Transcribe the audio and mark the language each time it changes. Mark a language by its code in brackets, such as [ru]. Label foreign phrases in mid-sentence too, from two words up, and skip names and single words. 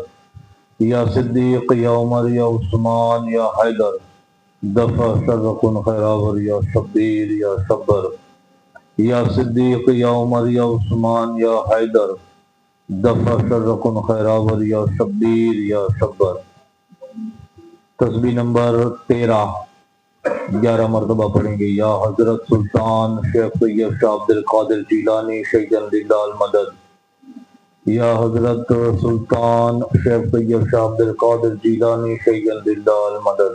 [ar] یا صدیق یا عمر یا عثمان یا حیدر دفع شرکن خیراور یا شبیر یا شبر۔ یا صدیق یا عمر یا عثمان یا حیدر دفع شرکن خیراور یا شبیر یا شبر۔ [ur] تسبیح نمبر 11 مرتبہ پڑھیں گے۔ یا حضرت سلطان شیخ طیب شاہ عبد القادر جیلانی شیخ للہ المدد۔ یا حضرت سلطان شیخ طیب شاہ عبد القادر جیلانی شیخ للہ المدد۔